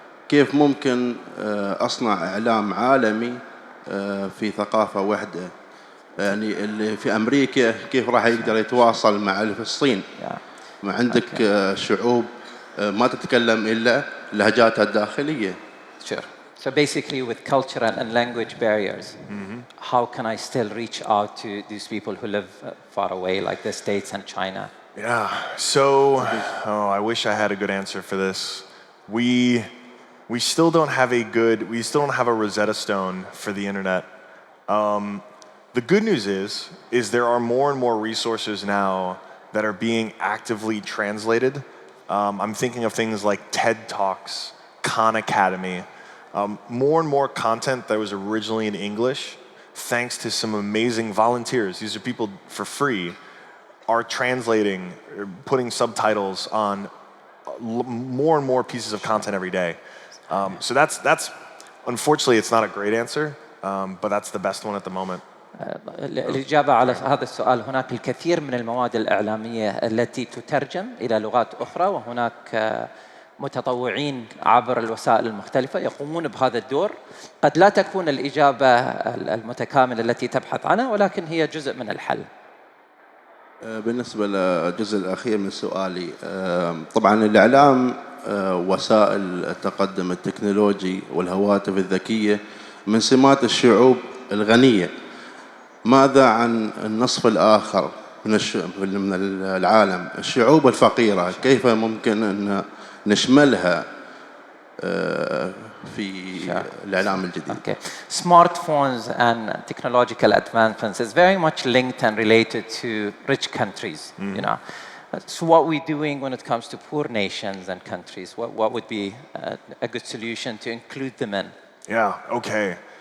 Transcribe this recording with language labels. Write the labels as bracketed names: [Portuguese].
[Arabic] كيف ممكن أصنع إعلام عالمي في ثقافة واحدة؟ يعني اللي في أمريكا كيف راح يقدر يتواصل مع اللي في الصين؟ ما عندك شعوب ما تتكلم إلا لهجاتها الداخلية. [English] Sure. So basically with cultural and language barriers, how can I still reach out to these people who live far away like the States and China? Yeah, so, I wish I had a good answer for this. We still don't have a Rosetta Stone for the internet. The good news is there are more and more resources now that are being actively translated. I'm thinking of things like TED Talks, Khan Academy, more and more content that was originally in English, thanks to some amazing volunteers. These are people for free, are translating, putting subtitles on more and more pieces of content every day. So that's unfortunately it's not a great answer, but that's the best one at the moment. [Arabic] الإجابة على هذا السؤال، هناك الكثير من المواد الإعلامية التي تترجم إلى لغات أخرى، وهناك متطوعين عبر الوسائل المختلفة يقومون بهذا الدور. قد لا تكون الإجابة المتكاملة التي تبحث عنها، ولكن هي جزء من الحل. بالنسبة للجزء الأخير من سؤالي، طبعا الإعلام وسائل التقدم التكنولوجي والهواتف الذكية من سمات الشعوب الغنية. ماذا عن النصف الآخر من العالم، الشعوب الفقيرة؟ كيف ممكن أن نشملها في الإعلام الجديد؟ [English] Okay. Smartphones and technological advancements is very much linked and related to rich countries, you know. So what we're doing when it comes to poor nations and countries, what would be a good solution to include them in? Yeah, okay.